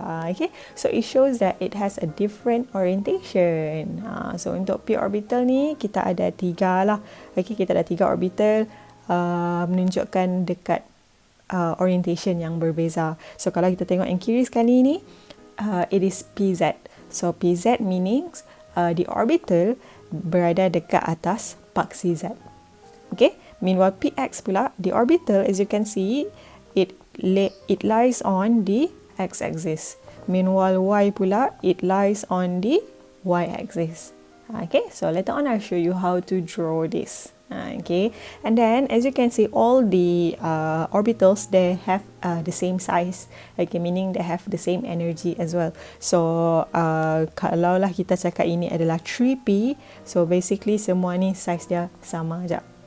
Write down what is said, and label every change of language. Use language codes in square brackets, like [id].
[en] Okay, so it shows that it has a different orientation. [ms] So untuk p orbital ni kita ada 3 lah. Okay, kita ada 3 orbital menunjukkan dekat orientation yang berbeza. So kalau kita tengok yang kiri sekali ni, [en] it is PZ. So PZ means the orbital [ms] berada dekat atas paksi Z. [en] Okay, meanwhile PX pula, the orbital, as you can see, it lies on the x-axis. Meanwhile Y pula, it lies on the y-axis. Okay, so later on I'll show you how to draw this. Okay, and then as you can see, all the orbitals, they have the same size. Okay, meaning they have the same energy as well. [ms] So kalau lah kita cakap ini adalah 3p, so basically semua ni size dia sama je.